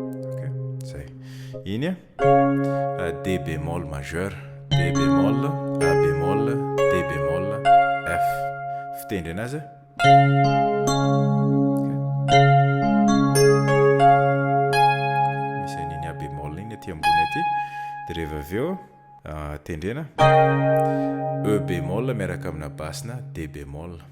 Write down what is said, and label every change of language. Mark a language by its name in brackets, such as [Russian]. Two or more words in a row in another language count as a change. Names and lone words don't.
[Malagasy] Ok, zay. Iny a? [French] Ah, D bémol majeur, D bémol, A bémol, D bémol, F. [Malagasy] Fitendry anazy a? Ok. Misy an'iny [French] A bémol [Malagasy] iny aty ambony aty. Dia rehefa avy eo, ah, tendrena. [French] E bémol [Malagasy] miaraka amina basina [French] D bémol.